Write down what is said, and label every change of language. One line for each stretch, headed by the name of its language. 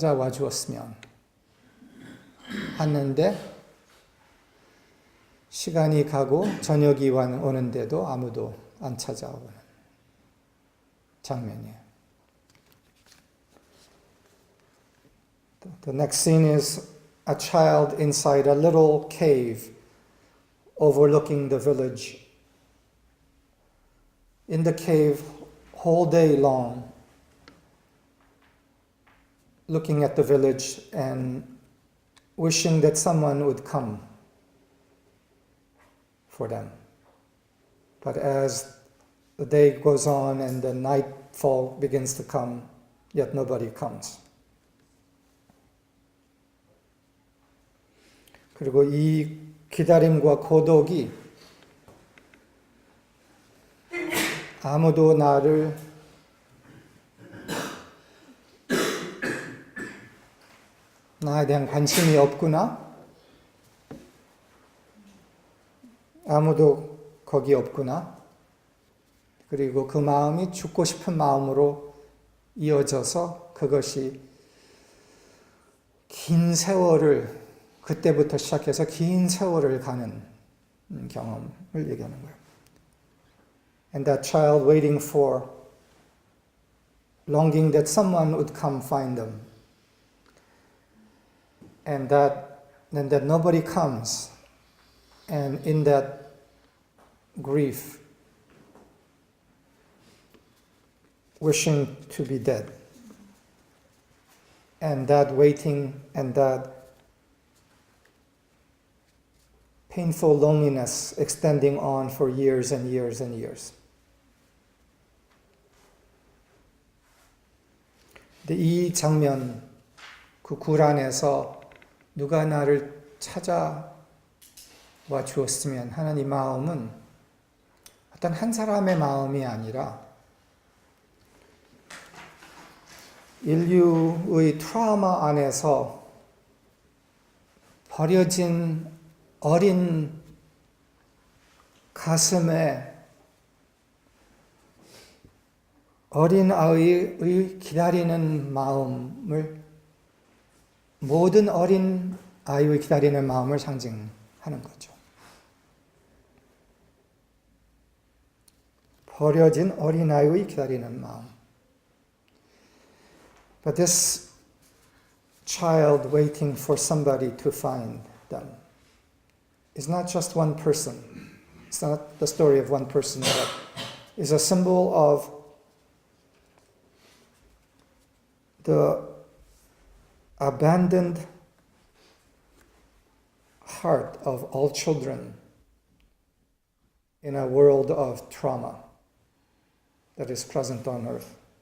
Korean: 주었으면 하는데, 시간이 가고 저녁이 오는데도 아무도 안 찾아오는 장면이에요.
English: The next scene is a child inside a little cave overlooking the village. In the cave, whole day long, looking at the village and wishing that someone would come for them. But as the day goes on and the nightfall begins to come, yet nobody comes.
Korean: 그리고 이 기다림과 고독이 아무도 나에 대한 관심이 없구나, 아무도 거기 없구나, 그리고 그 마음이 죽고 싶은 마음으로 이어져서 그것이 긴 세월을, 그때부터 시작해서 긴 세월을 가는 경험을 얘기하는 거예요.
English: And that child waiting for, longing that someone would come find them. And that nobody comes. And in that grief, wishing to be dead. And that waiting and that painful loneliness extending on for years and years and years.
Korean: 근데 이 장면, 그 굴 안에서 누가 나를 찾아와 주었으면 하는 이 마음은 어떤 한 사람의 마음이 아니라 인류의 트라우마 안에서 버려진 어린 가슴에 어린 아이의 기다리는 마음을 모든 어린 아이의 기다리는 마음을 상징하는 거죠. 버려진 어린 아이의 기다리는 마음.
English: But this child waiting for somebody to find them is not just one person. It's not the story of one person, but is a symbol of the abandoned heart of all children in a world of trauma that is present on earth.